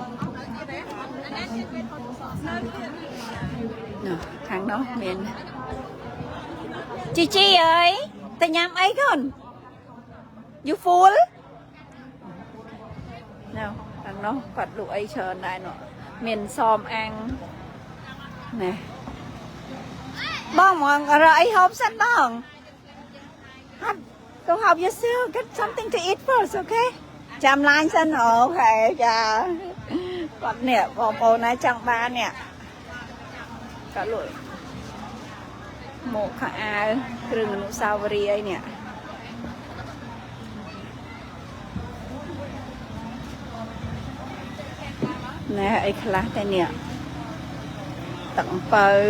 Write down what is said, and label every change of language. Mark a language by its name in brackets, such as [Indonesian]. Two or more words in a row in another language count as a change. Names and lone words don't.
[Khmer] ខាងនោះមានជីអើយទៅញ៉ាំអីកូន [English] You full [Khmer] ខាងនោះគាត់លក់អីច្រើនដែរនោះមានសមអាំងណែបងមករកអីហូបសិនបង [English] Go help yourself. Get something to eat first, okay? [Khmer] ចាំឡាញសិនអូខេចាគាត់នេះបងប្អូនណាចង់បាននេះគាត់លក់មកខោអាវគ្រឿងអនុស្សាវរីយ៍អីនេះណែអីខ្លះតែនេះទឹកអំពៅ